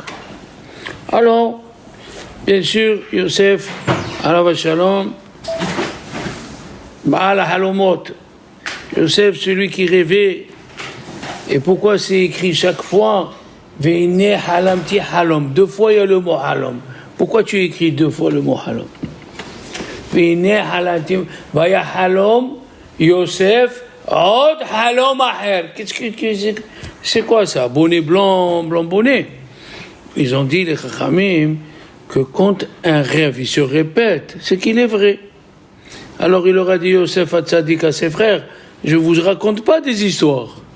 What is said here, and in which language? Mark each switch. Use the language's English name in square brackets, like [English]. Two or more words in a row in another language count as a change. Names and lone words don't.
[French] Alors, bien sûr, [Hebrew] Yosef, עליו שלום, בעל חלומות, Yosef, [French] celui qui rêvait. Et pourquoi c'est écrit chaque fois [Hebrew] הנה חלמתי חלום? [French] Deux fois il y a le mot halom. Pourquoi tu écris deux fois le mot halom? [Hebrew] הנה חלמתי ויחלם יוסף עוד חלום אחר. [French] C'est quoi ça? Bonnet blanc, blanc bonnet. Ils ont dit les chachamim que quand un rêve il se répète, c'est qu'il est vrai. Alors il leur a dit Yosef Hatzadik à ses frères, je vous raconte pas des histoires.